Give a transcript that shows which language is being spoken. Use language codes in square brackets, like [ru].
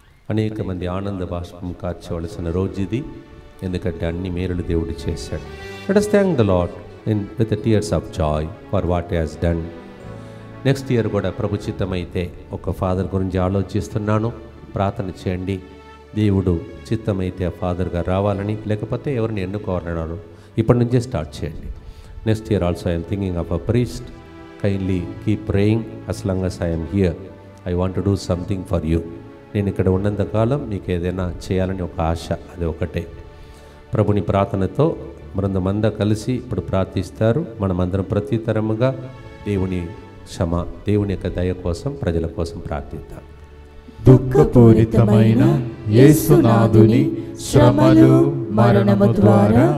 [te] అనేక మంది ఆనంద బాష్పం కార్చవలసిన రోజు ఇది, ఎందుకంటే అన్ని మేలులు దేవుడు చేశాడు. [en] Let us thank the Lord with the tears of joy for what he has done. Next year [te] కూడా ప్రభు చిత్తమైతే ఒక ఫాదర్ గురించి ఆలోచిస్తున్నాను, ప్రార్థన చేయండి. దేవుడు చిత్తమైతే ఆ ఫాదర్గా రావాలని, లేకపోతే ఎవరిని ఎన్నుకోవాలన్నారు ఇప్పటి నుంచే స్టార్ట్ చేయండి. [en] Next year also I'm thinking of a priest. Kindly keep praying as long as I am here. I want to do something for you. [te] నేను ఇక్కడ ఉన్నంతకాలం మీకు ఏదైనా చేయాలని ఒక ఆశ, అది ఒకటే. ప్రభుని ప్రార్థనతో బృందమంతా కలిసి ఇప్పుడు ప్రార్థిస్తారు. మనమందరం ప్రతితరముగా దేవుని దేవుని యొక్క దయ కోసం, ప్రజల కోసం ప్రార్థిద్దాం. దుఃఖపూరితమైన యేసునాథుని శ్రమలు మరణము ద్వారా